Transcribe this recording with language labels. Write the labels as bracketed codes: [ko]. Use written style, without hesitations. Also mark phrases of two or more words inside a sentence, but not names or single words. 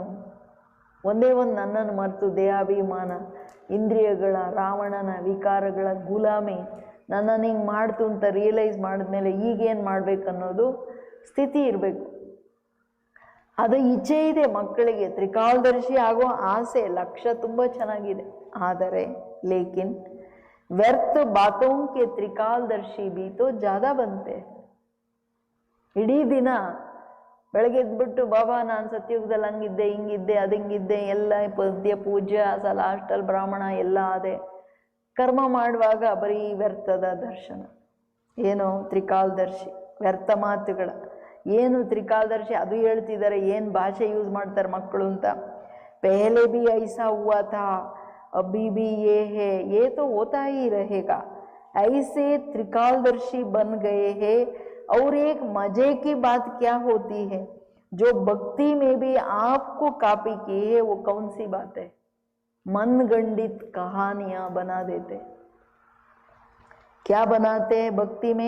[kn] ಒಂದೇ ಒಂದು ನನ್ನನ್ನು ಮರೆತು ದೇಹಾಭಿಮಾನ, ಇಂದ್ರಿಯಗಳ, ರಾವಣನ ವಿಕಾರಗಳ ಗುಲಾಮಿ ನನ್ನನ್ನು ಹಿಂಗೆ ಮಾಡ್ತು ಅಂತ ರಿಯಲೈಸ್ ಮಾಡಿದ್ಮೇಲೆ ಈಗೇನು ಮಾಡಬೇಕನ್ನೋದು ಸ್ಥಿತಿ ಇರಬೇಕು. ಅದು ಇಚ್ಛೆ ಇದೆ ಮಕ್ಕಳಿಗೆ, ತ್ರಿಕಾಲದರ್ಶಿ ಆಗೋ ಆಸೆ, ಲಕ್ಷ್ಯ ತುಂಬ ಚೆನ್ನಾಗಿದೆ. [hi] ಆದರೆ लेकिन व्यर्थ बातों के त्रिकालदर्शी भी तो ज़्यादा बनते. [kn] ಇಡೀ ದಿನ ಬೆಳಗ್ಗೆ ಎದ್ಬಿಟ್ಟು ಬಾಬಾ ನಾನು ಸತ್ಯುಗದಲ್ಲಿ ಹಂಗಿದ್ದೆ, ಹಿಂಗಿದ್ದೆ, ಅದು ಹಿಂಗಿದ್ದೆ, ಎಲ್ಲ ಪದ್ಯ ಪೂಜ್ಯ ಅಸಲ ಹಾಸ್ಟೆಲ್ ಬ್ರಾಹ್ಮಣ ಎಲ್ಲ ಅದೇ. ಕರ್ಮ ಮಾಡುವಾಗ ಬರೀ ವ್ಯರ್ಥದ ದರ್ಶನ. ಏನು ತ್ರಿಕಾಲದರ್ಶಿ, ವ್ಯರ್ಥ ಮಾತುಗಳ. ಏನು ತ್ರಿಕಾಲದರ್ಶಿ ಅದು ಹೇಳ್ತಿದ್ದಾರೆ, ಏನು ಭಾಷೆ ಯೂಸ್ ಮಾಡ್ತಾರೆ ಮಕ್ಕಳು ಅಂತ. [hi] पहले भी ऐसा हुआ था, अभी भी ये है, ये तो होता ही रहेगा. ऐसे त्रिकालदर्शी बन गए हैं. और एक मजे की बात क्या होती है, जो भक्ति में भी आपको कॉपी की है, वो कौन सी बात है? मनगंडित कहानियां बना देते. क्या बनाते हैं भक्ति में?